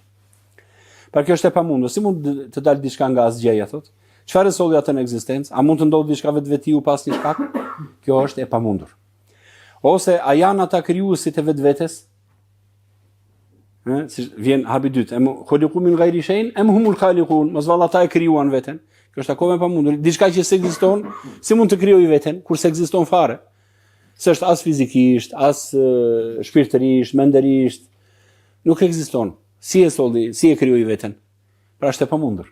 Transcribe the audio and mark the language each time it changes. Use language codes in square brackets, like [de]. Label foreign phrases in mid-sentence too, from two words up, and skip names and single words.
[sq] Pra kjo është e pamundur. Si mund të dalë diçka nga asgjëja thotë? Çfarë solli atë në ekzistencë? A mund të ndodhë diçka vetvetiu pas një shkak? Kjo është e pamundur. Ose a janë ata krijuesit e vetvetes? Si vjen habi dytë, [ar] أم خلقوا من غير شيء أم هم الخالقون, [sq] mos valla ata e krijuan veten. Kjo është akoma e pamundur. Diçka që s'ekziston, si mund të krijojë veten kur s'ekziston fare? S'është as fizikisht, as shpirtërisht, mendërisht, nuk ekziston. Si e solli, si e krijoi veten? Pra është e pamundur.